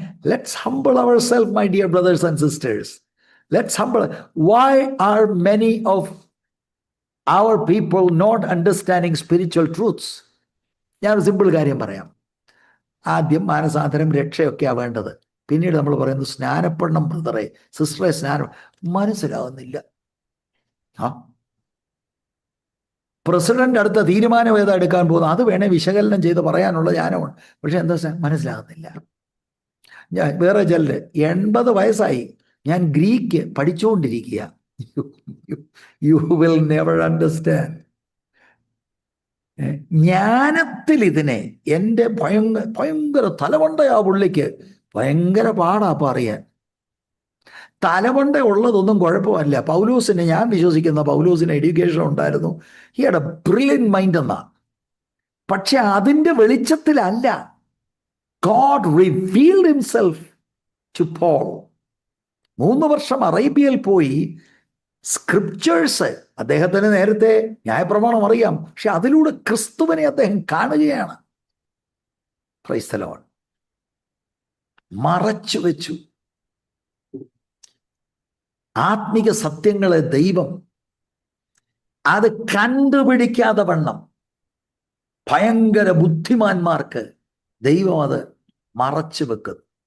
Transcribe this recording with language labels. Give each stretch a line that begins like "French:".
English: Let's humble ourselves, my dear brothers and sisters. Let's humble. Why are many of our people not understanding spiritual truths?
Malayalam: ഞാൻ simple കാര്യം പറയാം. ആദ്യം മാനസാന്തരം, രക്ഷയൊക്കെയാണ് വേണ്ടത്. പിന്നീട് നമ്മൾ പറയുന്നു സ്നാനപ്പെടണം ബ്രദറെ, സിസ്റ്ററെ, സ്നാനം. മനസ്സിലാവുന്നില്ല. പ്രസിഡന്റ് അടുത്ത തീരുമാനം ഏതാ എടുക്കാൻ പോകുന്നത്, അത് വേണേ വിശകലനം ചെയ്ത് പറയാനുള്ള ജ്ഞാനമാണ്. പക്ഷെ എന്താ മനസ്സിലാകുന്നില്ല. ഞാൻ വേറെ ചിലര് 80 വയസ്സായി, ഞാൻ Greek പഠിച്ചുകൊണ്ടിരിക്കുക.
English: You will never understand.
Malayalam: ജ്ഞാനത്തിൽ ഇതിനെ എൻ്റെ ഭയങ്കര തലമണ്ടയാ പുള്ളിക്ക്, ഭയങ്കര പാടാ പറയാൻ. തലമണ്ട ഉള്ളതൊന്നും കുഴപ്പമല്ല. പൗലോസിന്, ഞാൻ വിശ്വസിക്കുന്ന പൗലോസിന് എഡ്യൂക്കേഷൻ ഉണ്ടായിരുന്നു.
English: he had a brilliant mind
Malayalam: എന്നാ. പക്ഷെ അതിൻ്റെ വെളിച്ചത്തിലല്ല
English: God revealed himself to Paul.
Malayalam: 3 വർഷം അറേബ്യയിൽ പോയി സ്ക്രിപ്റ്റേഴ്സ്, അദ്ദേഹത്തിന് നേരത്തെ ന്യായപ്രമാണം അറിയാം, പക്ഷെ അതിലൂടെ ക്രിസ്തുവിനെ അദ്ദേഹം കാണുകയാണ്.
English: Praise the Lord.
Malayalam: മറച്ചു വെച്ചു ആത്മിക സത്യങ്ങളെ ദൈവം അത് കണ്ടുപിടിക്കാതെ വണ്ണം ഭയങ്കര ബുദ്ധിമാന്മാർക്ക് ദൈവം അത് മറച്ചു വെക്കുന്നു.